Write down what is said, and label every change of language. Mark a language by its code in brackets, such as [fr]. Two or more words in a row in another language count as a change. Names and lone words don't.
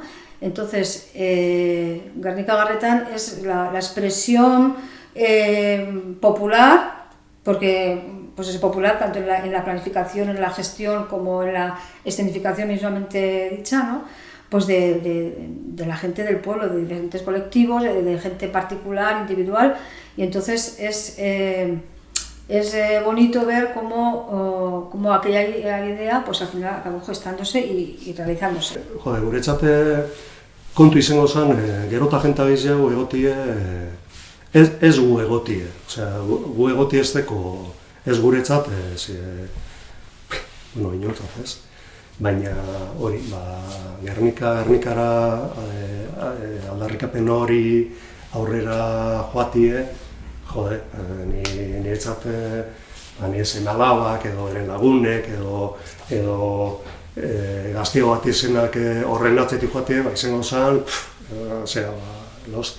[es] Entonces, Gernika Garretan es la expresión popular, porque pues es popular tanto en la planificación, en la gestión, como en la escenificación mismamente dicha, ¿no? Pues de la gente del pueblo, de diferentes colectivos, de gente particular, individual, y entonces es bonito ver cómo aquella idea pues al final acabó gestándose y realizándose. [eu] Jode, guretzat kontu izango zen, gerota jenta gehiago egotie, ez gu egotie, osea, gu egotie ez deko, ez guretzat, bueno, inoltzat ez, baina hori, Gernikara aldarrikapen hori aurrera joatie, jode, niretzat nire seme alabak edo eren lagunek edo gaztio bat izenak horren atzetik joatie, izango zen, zera, hostia.